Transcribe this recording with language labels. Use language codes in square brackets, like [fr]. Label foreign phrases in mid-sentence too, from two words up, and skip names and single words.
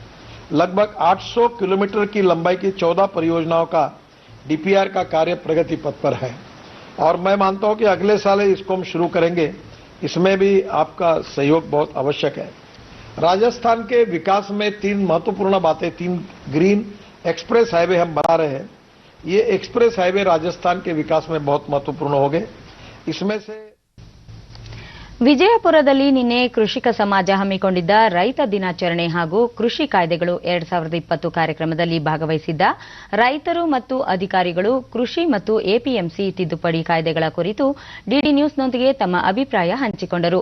[hi] लगभग 800 किलोमीटर की लंबाई की 14 परियोजनाओं का डीपीआर का कार्य प्रगति पथ पर है और मैं मानता हूं कि अगले साल इसको हम शुरू करेंगे. इसमें भी आपका सहयोग बहुत आवश्यक है. राजस्थान के विकास में 3 महत्वपूर्ण बातें, 3 [en] green express highway [hi] हम बना रहे हैं. ये [en] express highway [hi] राजस्थान के विकास में बहुत महत्वपूर्ण होंगे. इसमें से [kn] ವಿಜಯಪುರದಲ್ಲಿ ನಿನ್ನೆ ಕೃಷಿಕ ಸಮಾಜ ಹಮ್ಮಿಕೊಂಡಿದ್ದ ರೈತ ದಿನಾಚರಣೆ ಹಾಗೂ ಕೃಷಿ ಕಾಯ್ದೆಗಳು 2020 ಕಾರ್ಯಕ್ರಮದಲ್ಲಿ ಭಾಗವಹಿಸಿದ್ದ ರೈತರು ಮತ್ತು ಅಧಿಕಾರಿಗಳು ಕೃಷಿ ಮತ್ತು ಎಪಿಎಂಸಿ ತಿದ್ದುಪಡಿ ಕಾಯ್ದೆಗಳ ಕುರಿತು ಡಿಡಿ ನ್ಯೂಸ್ನೊಂದಿಗೆ ತಮ್ಮ ಅಭಿಪ್ರಾಯ ಹಂಚಿಕೊಂಡರು.